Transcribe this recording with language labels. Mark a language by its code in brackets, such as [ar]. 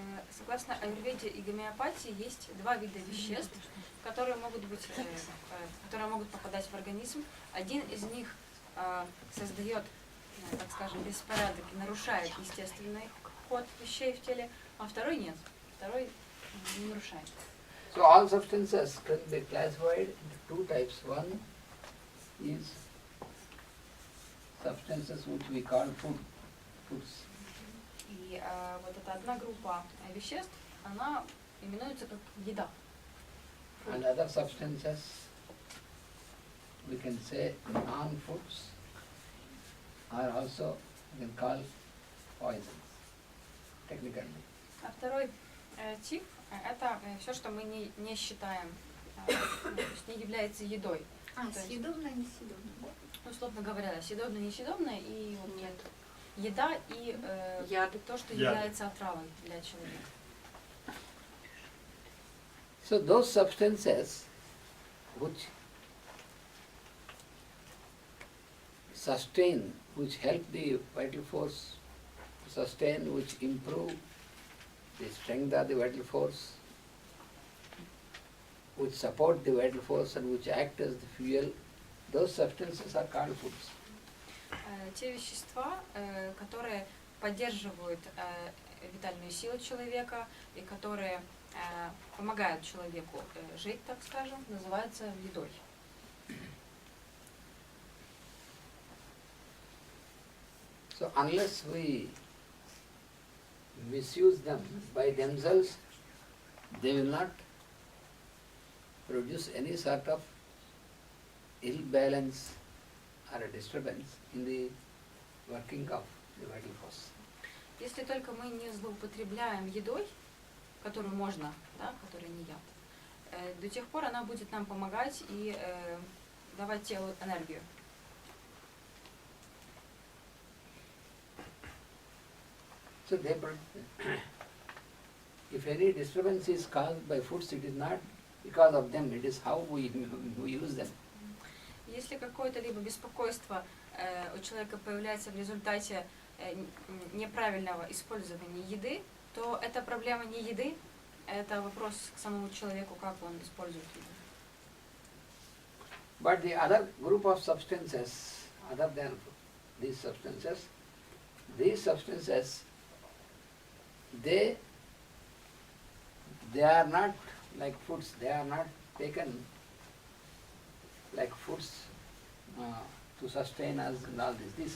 [ru] Согласно аюрведе и гомеопатии есть два вида веществ, которые могут попадать в организм. Один из них создает, так скажем, беспорядок и нарушает естественный ход вещей в теле, а второй нет. Второй не нарушает. [en] So all substances can be classified into two types. One is substances which we call foods. [ru] И вот эта одна группа веществ, она именуется как еда. [en] And other substances we can say non-foods are also we can call poisons, technically. [ru] А второй тип – это все, что мы не считаем, то есть не является едой. Съедобное, несъедобное. Условно говоря, съедобное, несъедобное и вот нет. Еда и то, что является отравой для человека. [en] So those substances which sustain, which help the vital force to sustain, which improve the strength of the vital force, which support the vital force and which act as the fuel, those substances are called foods. [ru] Те вещества, которые поддерживают витальную силу человека и которые помогают человеку жить, так скажем, называются едой. [en] So unless we misuse them by themselves, they will not produce any sort of ill balance or a disturbance in the working of the vital force. [ru] Если только мы не злоупотребляем едой, которую можно, да, которая не яд, до тех пор она будет нам помогать и давать телу энергию. [en] So if any disturbance is caused by foods, it is not because of them, it is how we use them. [ru] Если какое-то либо беспокойство у человека появляется в результате неправильного использования еды, то это проблема не еды, это вопрос к самому человеку, как он использует еду. [en] But the other group of substances, other than these substances, they are not like foods, they are not taken like foods to sustain us and all this.